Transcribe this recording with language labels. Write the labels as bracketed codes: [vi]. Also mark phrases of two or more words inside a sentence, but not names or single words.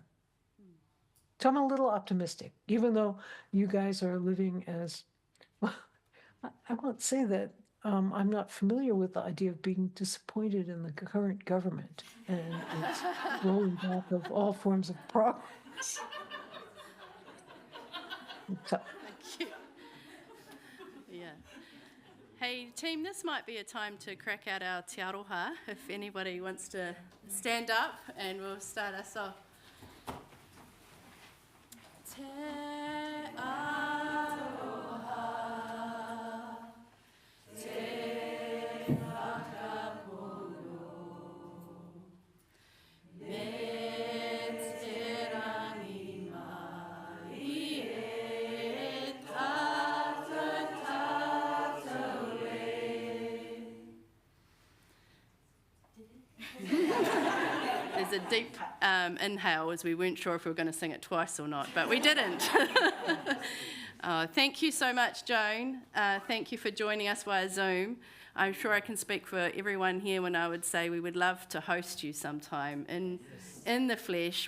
[en] So I'm a little optimistic, even though you guys are living as, well, I won't say that I'm not familiar with the idea of being disappointed in the current government and its rolling back of all forms of progress. So, Thank you. Yeah. Hey, team, this might be a time to crack out our te aroha if anybody wants to stand up, and we'll start us off. [mi] Te aroha, te whakapono, me te rangi mai e tātou tātou e. [en] There's a deep inhale, as we weren't sure if we were going to sing it twice or not, but we didn't. Thank you so much, Joan. Thank you for joining us via Zoom. I'm sure I can speak for everyone here when I would say we would love to host you sometime in the flesh.